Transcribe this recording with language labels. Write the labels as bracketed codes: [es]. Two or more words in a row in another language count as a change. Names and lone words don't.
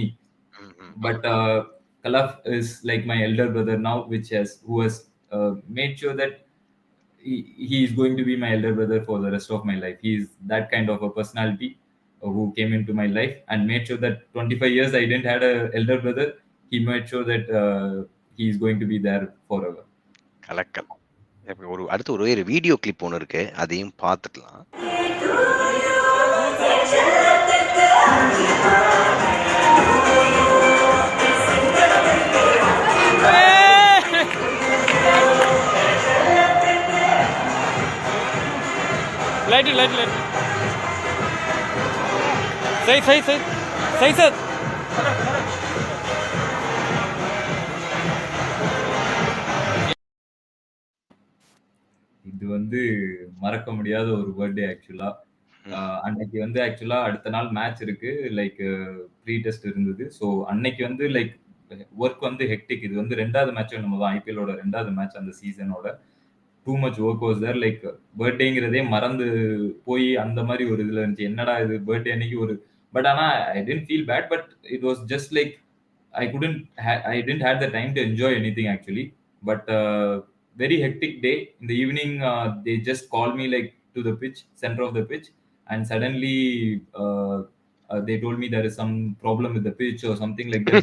[en] But Kalaf is like my elder brother now, who has made sure that he is going to be my elder brother for the rest of my life. He is that kind of a personality who came into my life and made sure that 25 years I didn't had a elder brother. He made sure that he is going to be there forever. [ta] கலக்கல். ஒரு அடுத்து ஒரு வீடியோ கிளிப் ஒன்று இருக்கு, அதையும் பார்த்துக்கலாம். लाइट लाइट लाइट सही सही सही सही सर இது வந்து மறக்க முடியாத ஒரு பர்த்டே ஆக்சுவலா. அன்னைக்கு வந்து ஆக்சுவலா அடுத்த நாள் மேட்ச் இருக்கு. [en] like pre test இருந்தது. [ta] ஸோ அன்னைக்கு வந்து [en] like work [ta] வந்து ஹெக்டிக். இது வந்து 2வது மேட்ச் என்னமோ தான் ஐபிஎல்லோட 2வது மேட்ச் அந்த சீசனோட. [en] too much work was there. [ta] லைக் பர்த்டேங்கிறதே மறந்து போய் அந்த மாரி ஒரு இதுல இருந்துச்சு. என்னடா இது பர்த்டே அன்னைக்கு ஒரு பட் ஆனா [en] I didn't feel bad. but it was just like I didn't have the time to enjoy anything actually. But very hectic day. In the evening, they just called me like to the pitch, center of the pitch, and suddenly they told me there is some problem with the pitch or something like that.